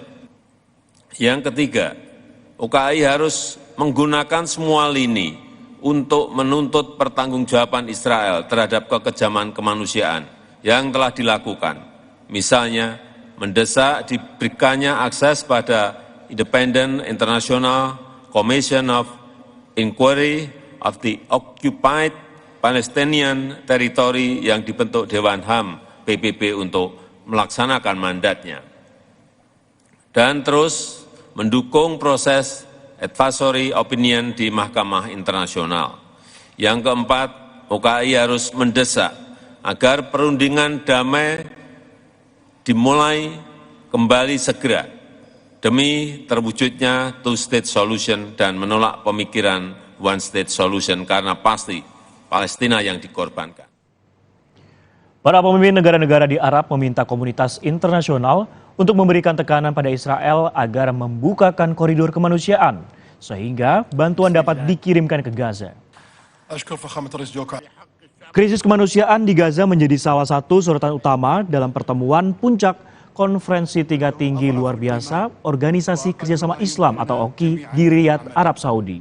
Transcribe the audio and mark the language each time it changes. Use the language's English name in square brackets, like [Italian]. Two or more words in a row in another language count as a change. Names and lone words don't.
[Indonesian] Yang ketiga, OKI harus menggunakan semua lini untuk menuntut pertanggungjawaban Israel terhadap kekejaman kemanusiaan yang telah dilakukan. Misalnya, mendesak diberikannya akses pada Independent International Commission of Inquiry of the Occupied Palestinian Territory yang dibentuk Dewan HAM PBB untuk melaksanakan mandatnya. Dan terus mendukung proses [English] advisory opinion [Indonesian] di Mahkamah Internasional. Yang keempat, OKI harus mendesak agar perundingan damai dimulai kembali segera demi terwujudnya [English] two-state solution [Indonesian] dan menolak pemikiran [English] one-state solution [Indonesian] karena pasti Palestina yang dikorbankan. Para pemimpin negara-negara di Arab meminta komunitas internasional untuk memberikan tekanan pada Israel agar membukakan koridor kemanusiaan sehingga bantuan dapat dikirimkan ke Gaza. Krisis kemanusiaan di Gaza menjadi salah satu sorotan utama dalam pertemuan puncak konferensi tingkat tinggi luar biasa Organisasi Kerjasama Islam atau OKI di Riyadh, Arab Saudi.